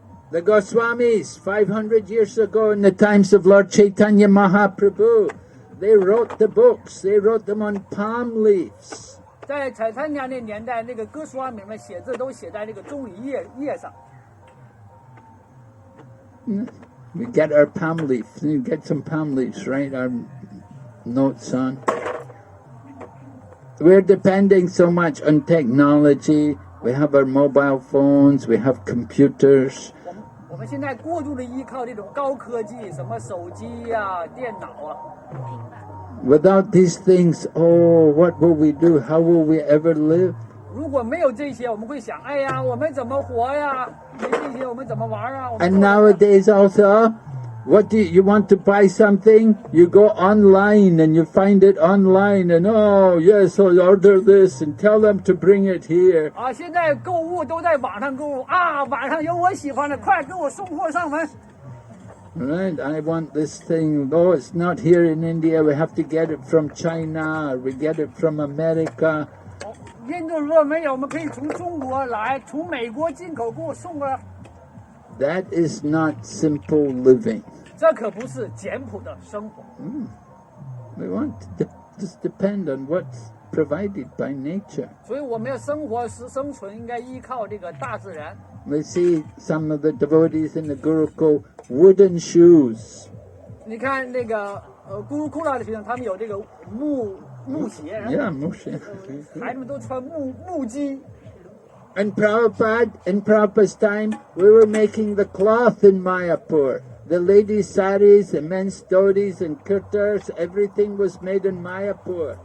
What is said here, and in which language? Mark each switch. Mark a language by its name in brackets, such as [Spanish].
[English] The Goswamis, 500 years ago in the times of Lord Chaitanya Mahaprabhu, they wrote the books. They wrote them on palm leaves. [Chinese] 在彩参加那年代，那个哥斯瓦米们写字都写在那个棕榈叶上。 [English] We get our palm leaf. You get some palm leaves, write our notes on. We're depending so much on technology. We have our mobile phones. We have computers. [Chinese] 我们现在过度的依靠这种高科技，什么手机呀、电脑啊。 [English] Without these things, oh, what will we do? How will we ever live? [Chinese] 如果没有这些，我们会想，哎呀，我们怎么活呀？没这些，我们怎么玩啊？ [English] And nowadays also, what do you want to buy something? You go online and you find it online and oh yes, I'll order this and tell them to bring it here. [Chinese] 啊，现在购物都在网上购物啊，网上有我喜欢的，快给我送货上门。 [English] Right, I want this thing. Oh, it's not here in India. We have to get it from China. Or we get it from America. [Chinese] 印度如果没有，我们可以从中国来，从美国进口给我送过来。 [English] That is not simple living. [Chinese] 这可不是简朴的生活。 [English] We want to just depend on what's provided by nature. [Chinese] 所以我们要生存应该依靠这个大自然。 [English] We see some of the devotees in the Gurukul wooden shoes. [Chinese] 你看那个咕噜库拉的学生，他们有这个木鞋， [English] Yeah, Moshe. [Chinese] 孩子们都穿木屐。 [English] And in Prabhupada's time, we were making the cloth in Mayapur. The ladies' saris, the men's dhotis and kurtas, everything was made in Mayapur.